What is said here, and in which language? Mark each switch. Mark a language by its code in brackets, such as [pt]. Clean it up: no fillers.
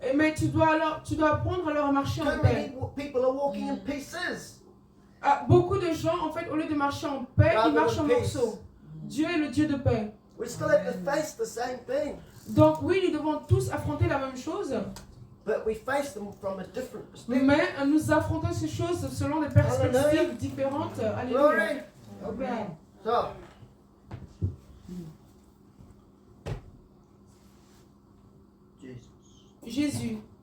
[fr] Mais tu dois apprendre alors à marcher en [en] Too [fr] paix. [en] many people are walking in pieces. [fr] Beaucoup de gens, en fait, au lieu de marcher en paix, ils marchent en [en] Peace. [fr] morceaux. Dieu est le Dieu de paix. [en] We still have to face the same thing, [fr] Donc oui, nous devons tous affronter la même chose, [en] but we face them from a different perspective. [fr] mais nous affrontons ces choses selon des perspectives différentes. Alléluia. [en] Glory. Amen. So, Jesus. [fr] Jésus.